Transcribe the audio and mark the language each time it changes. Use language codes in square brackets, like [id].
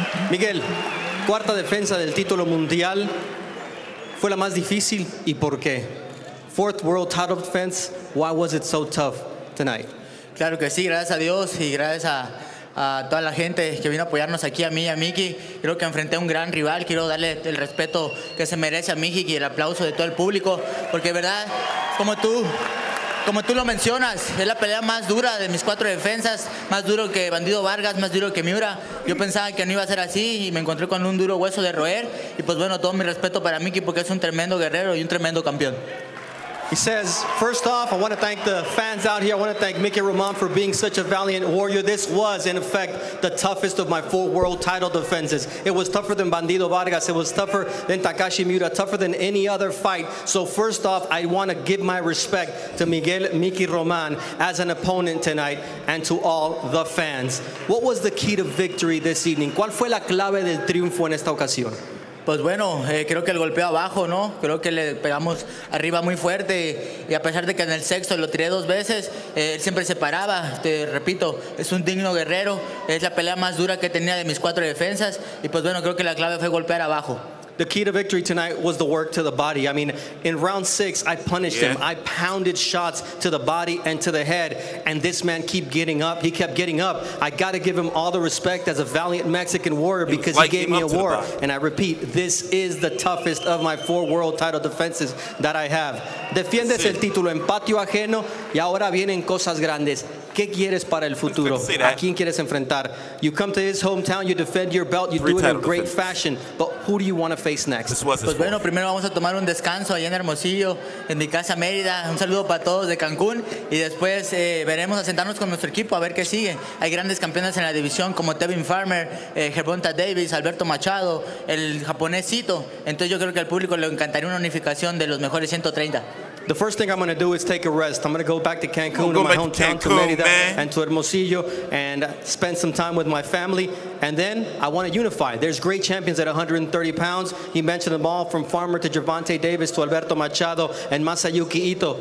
[es] Miguel, cuarta defensa del título mundial. Fue la más difícil y por qué? [en] 4th world title defense. Why was it so tough tonight? [es] Claro que sí, gracias a Dios y gracias a toda la gente que vino a apoyarnos aquí, a mí y a Micky. Creo que enfrenté a un gran rival. Quiero darle el respeto que se merece a Micky y el aplauso de todo el público, porque verdad, como tú lo mencionas, es la pelea más dura de mis 4 defensas, más duro que Bandido Vargas, más duro que Miura. Yo pensaba que no iba a ser así y me encontré con un duro hueso de roer. Y pues bueno, todo mi respeto para Micky porque es un tremendo guerrero y un tremendo campeón. [en] He says, first off, I want to thank the fans out here. I want to thank Micky Roman for being such a valiant warrior. This was, in effect, the toughest of my 4 world title defenses. It was tougher than Bandido Vargas. It was tougher than Takashi Miura, tougher than any other fight. So first off, I want to give my respect to Micky Roman as an opponent tonight and to all the fans. What was the key to victory this evening? ¿Cuál fue la clave del triunfo en esta ocasión? [es] Pues bueno, creo que el golpeo abajo, ¿no? Creo que le pegamos arriba muy fuerte y a pesar de que en el sexto lo tiré 2 veces, él siempre se paraba. Te repito, es un digno guerrero, es la pelea más dura que tenía de mis 4 defensas y pues bueno, creo que la clave fue golpear abajo. [en] The key to victory tonight was the work to the body. I mean, in round 6, I punished him. I pounded shots to the body and to the head, and this man kept getting up. He kept getting up. I got to give him all the respect as a valiant Mexican warrior because he gave me a war. And I repeat, this is the toughest of my 4 world title defenses that I have. [es] Defiendes el título en patio ajeno y ahora vienen cosas grandes. ¿Qué quieres para el futuro? ¿A quién quieres enfrentar? [en] You come to his hometown, you defend your belt, you do it in great fashion, but who do you want to face next? [es] Pues bueno, primero vamos a tomar un descanso allá en Hermosillo, en mi casa Mérida. Un saludo para todos de Cancún y después veremos a sentarnos con nuestro equipo a ver qué sigue. Hay grandes campeones en la división como Tevin Farmer, Gervonta Davis, Alberto Machado, el japonés Cito. Entonces yo creo que al público le encantaría una unificación de los mejores 130. [en] The first thing I'm going to do is take a rest. I'm going to go back to Cancun, to my hometown, to Mérida, and to Hermosillo, and spend some time with my family. And then I want to unify. There's great champions at 130 pounds. He mentioned them all, from Farmer to Gervonta Davis to Alberto Machado and Masayuki Ito.